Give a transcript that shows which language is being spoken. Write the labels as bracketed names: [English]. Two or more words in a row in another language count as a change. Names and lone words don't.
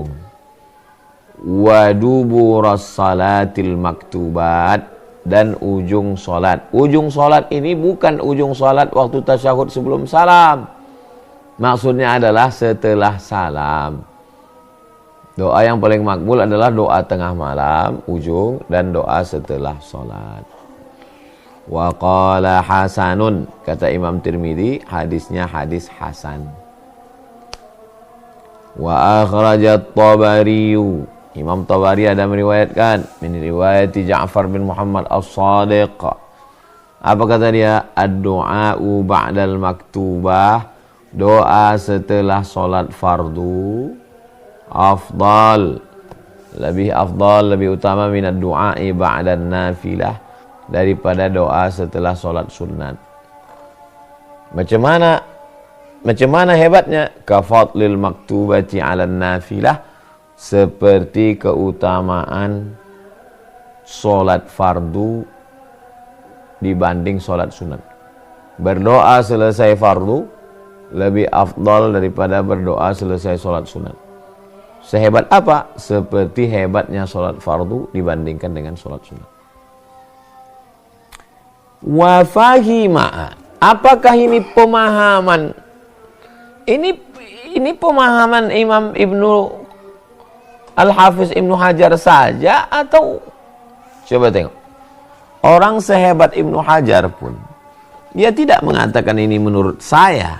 [Arabic] وأدبار الصلوات المكتوبات, [Malay] dan ujung solat. Ujung solat ini bukan ujung solat waktu tasyahud sebelum salam, maksudnya adalah setelah salam. Doa yang paling makbul adalah doa tengah malam, ujung, dan doa setelah solat. [Arabic] وقال حسن, [Malay] kata Imam Tirmidzi, hadisnya hadis hasan. [Arabic] وأخرجت [Malay] Tabari, Imam Tabari ada meriwayatkan [Arabic] من رواية [Malay] Ja'far bin Muhammad As-Shadiq. Apa kata dia? [Arabic] الدعاء بعد المكتوبة, [Malay] doa setelah solat fardu, afdal, lebih afdal, lebih utama, [Arabic] من الدعاء بعد النافلة, [Malay] daripada doa setelah solat sunat. Macam mana hebatnya? [Arabic] كفضل المكتوبة على النافلة, [Malay] seperti keutamaan solat fardu dibanding solat sunat. Berdoa selesai fardu lebih afdal daripada berdoa selesai solat sunat. Sehebat apa? Seperti hebatnya solat fardu dibandingkan dengan solat sunat. [Arabic] وفهم, [Malay] apakah ini pemahaman? Ini pemahaman Imam Ibnu Al-Hafiz Ibnu Hajar saja, atau coba tengok, orang sehebat Ibnu Hajar pun dia tidak mengatakan ini menurut saya.